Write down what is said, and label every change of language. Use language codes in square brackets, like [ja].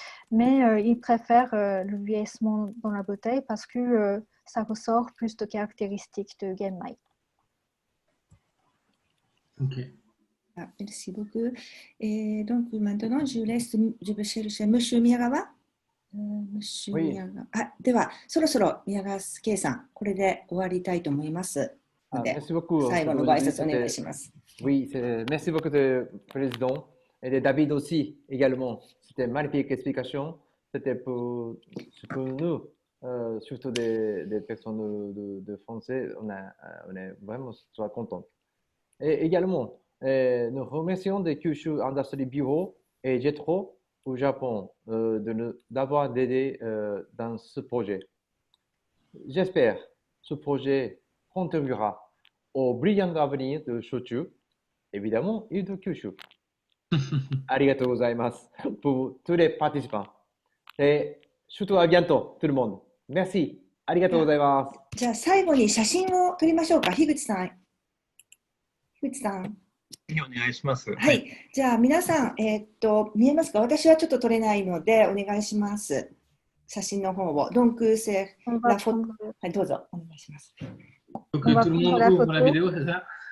[fr] Mais ils préfèrent le vieillissement dans la bouteille parce que ça ressort plus de caractéristiques de Genmai. Ok. Merci beaucoup. Et donc maintenant, je vais chercher Monsieur Miyagawa. Monsieur Miyagawa. [ja] では、そろそろ宮川圭さん、これで終わりたいと思いますので、最後のご挨拶お願いします。 [fr] Oui, merci beaucoup, Président. Et David aussi, également. C'était une magnifique explication. C'était pour nous, surtout des personnes de français, on est vraiment contents. Et également, nous remercions de Kyushu Industry Bureau et Jetro au Japon d'avoir aidé dans ce projet. J'espère que ce projet contribuera au brillant avenir de Shochu, évidemment, et de Kyushu. [ja] Arigatou gozaimasu [fr] pour tous les participants. Et surtout à bientôt, tout le monde. Merci. [ja] Arigatou gozaimasu. じゃあ最後に写真を撮りましょうか。樋口さん。樋口さん。お願いします。はい。じゃあ皆さん、見えますか？私はちょっと撮れないのでお願いします。写真の方を。 [fr] Donc, c'est la photo. [ja] はい、どうぞお願いします。 [fr] Donc tout le monde ouvre la vidéo, c'est ça?